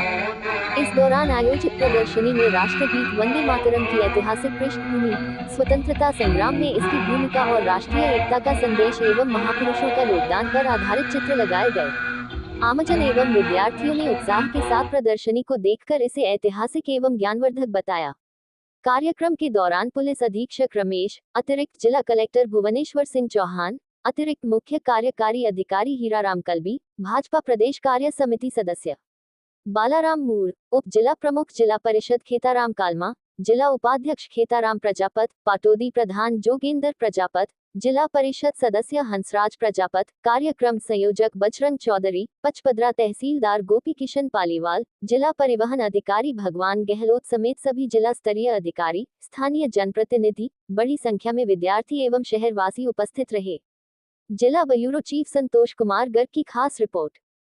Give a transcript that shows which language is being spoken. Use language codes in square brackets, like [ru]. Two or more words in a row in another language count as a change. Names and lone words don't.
[hi] इस दौरान आयोजित प्रदर्शनी में राष्ट्रगीत वंदे मातरम की ऐतिहासिक पृष्ठभूमि, स्वतंत्रता संग्राम में इसकी भूमिका और राष्ट्रीय एकता का संदेश एवं महापुरुषों का योगदान पर आधारित चित्र लगाए गए। आमजन एवं विद्यार्थियों ने उत्साह के साथ प्रदर्शनी को देखकर इसे ऐतिहासिक एवं ज्ञानवर्धक बताया। कार्यक्रम के दौरान पुलिस अधीक्षक रमेश, अतिरिक्त जिला कलेक्टर भुवनेश्वर सिंह चौहान, अतिरिक्त मुख्य कार्यकारी अधिकारी हीराराम कलबी, भाजपा प्रदेश कार्य समिति सदस्य बालाराम मूर, उप जिला प्रमुख जिला परिषद खेताराम कालमा, जिला उपाध्यक्ष खेताराम प्रजापत, पाटोदी प्रधान जोगेंद्र प्रजापत, जिला परिषद सदस्य हंसराज प्रजापत, कार्यक्रम संयोजक बजरंग चौधरी, पचपदरा तहसीलदार गोपी किशन पालीवाल, जिला परिवहन अधिकारी भगवान गहलोत समेत सभी जिला स्तरीय अधिकारी, स्थानीय जनप्रतिनिधि, बड़ी संख्या में विद्यार्थी एवं शहरवासी उपस्थित रहे। जिला ब्यूरो चीफ संतोष कुमार गर्ग की खास रिपोर्ट।